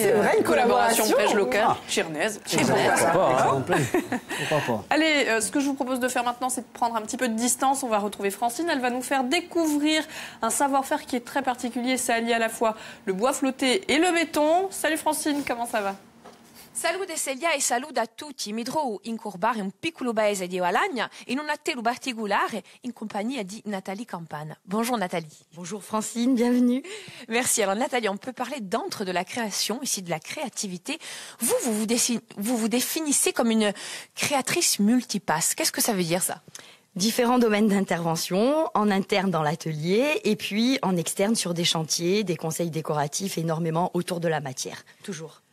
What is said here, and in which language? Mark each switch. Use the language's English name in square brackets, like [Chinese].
[French] C'est vrai, une collaboration belge locale, Chirnaise. Allez, ce que je vous propose de faire maintenant, c'est de prendre un petit peu de distance. On va retrouver Francine. Elle va nous faire découvrir un savoir-faire qui est très particulier. Ça allie à la fois le bois flotté et le béton. Salut Francine, comment ça va? [Italian] Salute Celia e saluto a tutti. Mi trovo in Corbari, un piccolo paese di Valagna, in un atelier particolare in compagnia di Nathalie Campane. [French] Bonjour Nathalie. Bonjour Francine, bienvenue. Merci. Alors Nathalie, on peut parler d'antre de la création, ici de la créativité. Vous vous définissez comme une créatrice multipasse. Qu'est-ce que ça veut dire ça? Différents domaines d'intervention, en interne dans l'atelier et puis en externe sur des chantiers, des conseils décoratifs, énormément autour de la matière, toujours.